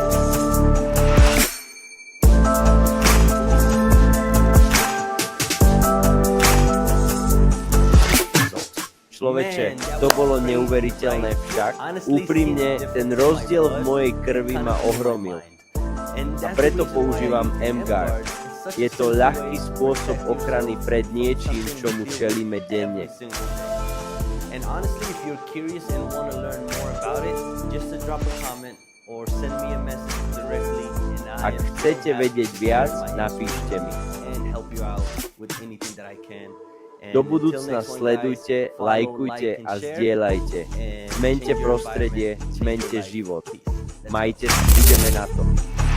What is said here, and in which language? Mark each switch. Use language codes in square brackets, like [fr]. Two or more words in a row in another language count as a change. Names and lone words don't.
[sk] Človeče, to bolo neuveriteľné však. Úprimne, ten rozdiel v mojej krvi ma ohromil. A preto používam M-Guard. Je to ľahký spôsob ochrany pred niečím, čomu čelíme denne. [en] And honestly, if you're curious and want to learn more about it, just to drop a comment or send me a message directly. And [sk] Ak chcete vedieť viac, napíšte mi. [en] and help you out with anything that I can. And [sk] Do [en] until [sk] budúcna [en] next one, [sk] sledujte, [en] guys, follow, [sk] lajkujte [en] like, and [sk] a [en] share, [sk] zdieľajte. [en] and [sk] Zmente [en] change your [sk] prostredie, [en] environment, change [sk] zmente [en] your life. [sk] život. [en] Peace. Let's go. [sk] Majte sa, ideme na to.